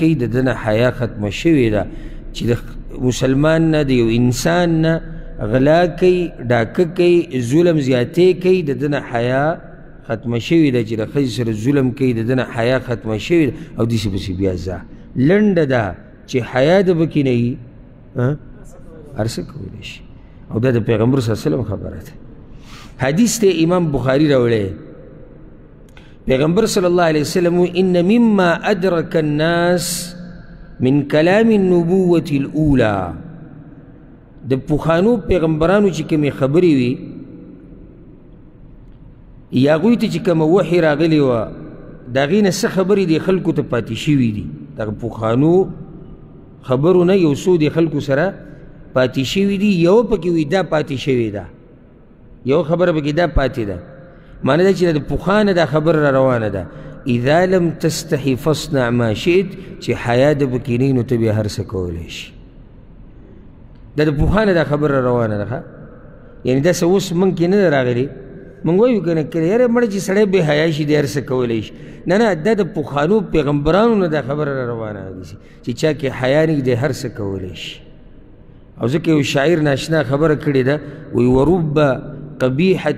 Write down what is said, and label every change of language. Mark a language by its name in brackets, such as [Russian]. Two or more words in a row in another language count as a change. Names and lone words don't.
[Pashto] کوي د ده نه حیا ختمه شوې ده چې د مسلمان نه د یو انسان نه غلا کوي ډاکه کوي ظلم زیاتې کوي د ده نه حیا ختمه شوې ده چې د ښځې سره ظلم کوي د ده نه حیا ختمه شوې ده او داسې پسې بیا ځه لنډه ده چې حیا د پکې نه وي هر څه کولی شي او دا د پیغمبر [Arabic] صلی الله علیه وسلم [Pashto] خبره ده. حدیث ته امام بخاری راوړی پیغمبر [Arabic] صلی الله علیه وسلم ان مما ادرک الناس من کلام النبوة الاولى [Pashto] د پخوانو پیغمبرانو چې کومې خبرې وي یا هغوی ته چې کومه وحي راغلې وه د هغې نه څه خبرې دې خلکو ته پاتې شوي دي دغه پخوانو خبرو نه یو څو د خلکو سره پاتې شوي دي یو پکې وي دا پاتې شوې ده یو خبره پکې دا پاتې ده معنی دا چې د پخوانه دا خبره را روانه ده [Arabic] اذا لم تستحي فاصنع ما شئت [Pashto] چې حیا د پکې نه نو ته بیا هر څه کولی شي دا د پخوانه دا خبره را روانه ده یعنې داسې اوس موږ کې نه ده راغلې موږ وایو که نه که یاره مړه چې سړی بې حیا شي دی هر څه کولی شي نه نه دا د پخوانو پیغمبرانو نه دا خبره را روانه ده چې چا کې حیا نه دی هر څه کولی شي او ځکه یو شاعر ناشنا خبره کړې ده وایي [Arabic] ورب قبیحة